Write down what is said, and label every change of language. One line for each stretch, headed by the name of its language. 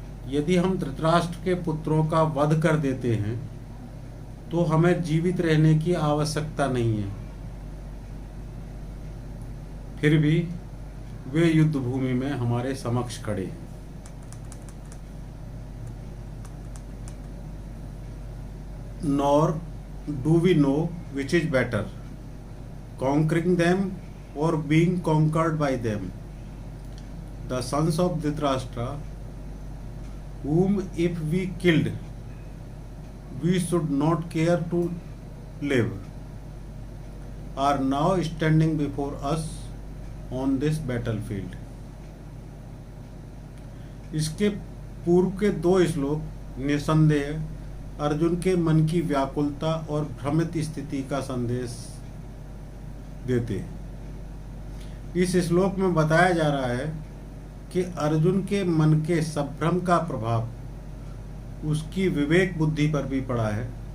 Hindi: यदि हम धृतराष्ट्र के पुत्रों का वध कर देते हैं तो हमें जीवित रहने की आवश्यकता नहीं है, फिर भी वे युद्ध भूमि में हमारे समक्ष खड़े हैं।
English: Nor do we know which is better, conquering them or being conquered by them. The sons of Dhritarashtra, whom if we killed, we should not care to live, are now standing before us on this battlefield.
Hindi: इसके पूर्व के दो श्लोक निसंदेह अर्जुन के मन की व्याकुलता और भ्रमित स्थिति का संदेश देते हैं। इस श्लोक में बताया जा रहा है कि अर्जुन के मन के संभ्रम का प्रभाव उसकी विवेक बुद्धि पर भी पड़ा है।